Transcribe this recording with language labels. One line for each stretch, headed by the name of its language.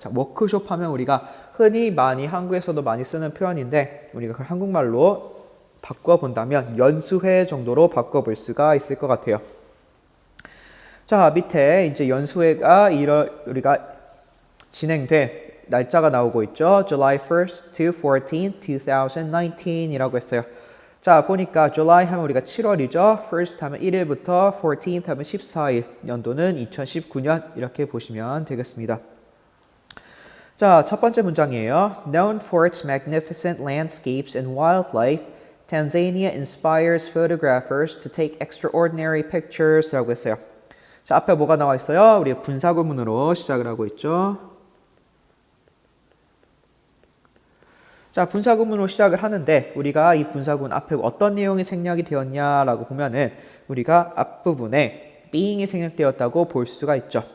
Korean: 자, 워크숍 하면 우리가 흔히 많이 한국에서도 많이 쓰는 표현인데 우리가 그걸 한국말로 바꿔본다면 연수회 정도로 바꿔볼 수가 있을 것 같아요. 자, 밑에 이제 연수회가 우리가 진행돼 날짜가 나오고 있죠.
English: July 1st to 14th, 2019
Korean: 이라고 했어요. 자, 보니까 July 하면 우리가 7월이죠. First 하면 1일부터 14th 하면 14일. 연도는 2019년 이렇게 보시면 되겠습니다. 자, 첫 번째 문장이에요.
English: Known for its magnificent landscapes and wildlife, Tanzania inspires photographers to take extraordinary pictures
Korean: 라고 했어요. 자, 앞에 뭐가 나와 있어요? 우리 분사구문으로 시작을 하고 있죠. 자, 분사구문으로 시작을 하는데 우리가 이 분사구문 앞에 어떤 내용이 생략이 되었냐라고 보면은 우리가 앞부분에 being이 생략되었다고 볼 수가 있죠.